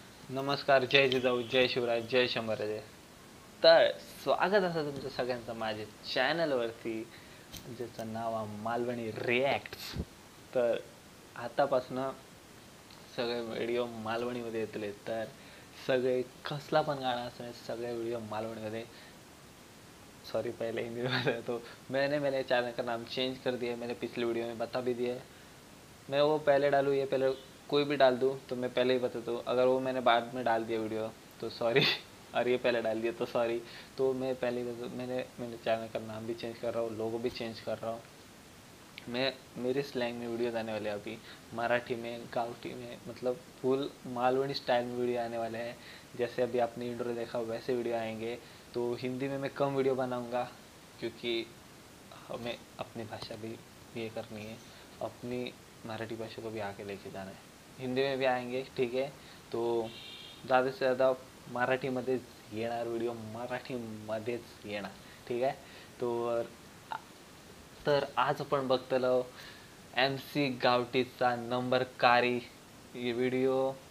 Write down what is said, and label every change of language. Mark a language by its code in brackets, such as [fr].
[mr] नमस्कार, जय जिजाऊ, जय शिवराज, जय शंभराजे. तर स्वागत असं तुमचं सगळ्यांचं माझ्या चॅनलवरती, ज्याचं नाव आहे मालवणी रिॲक्ट्स. तर आतापासनं सगळे व्हिडिओ मालवणीमध्ये येतले. तर सगळे कसला पण गाणं असं सगळे व्हिडिओ मालवणीमध्ये. [hi] सॉरी, पहले हिंदी में बताया तो मैंने मेरे चैनल का नाम चेंज कर दिया है. मैंने पिछले वीडियो में बता भी दिया है. मैं वो पहले डालूँ ये पहले कोई भी डाल दूँ तो मैं पहले ही बताता हूँ. अगर वो मैंने बाद में डाल दिया वीडियो तो सॉरी, और ये पहले डाल दिया तो सॉरी. तो मैं पहले मैंने मेरे चैनल का नाम भी चेंज कर रहा हूँ, लोगो भी चेंज कर रहा हूँ. मैं मेरे स्लैंग में वीडियोज़ आने वाले हैं अभी, मराठी में, गावठी में, मतलब फुल मालवणी स्टाइल में वीडियो आने वाले हैं. जैसे अभी आपने इंट्रो देखा वैसे वीडियो आएंगे. तो हिंदी में मैं कम वीडियो बनाऊँगा क्योंकि हमें अपनी भाषा भी ये करनी है, अपनी मराठी भाषा को भी आगे लेके जाना है. हिंदी में भी आएंगे, ठीक है. तो ज़्यादा से ज़्यादा [mr] मराठीमध्येच येणार व्हिडिओ, मराठीमध्येच येणार, ठीक आहे. तर आज आपण बघतलो MC गावठीचा नंबर कारी व्हिडिओ.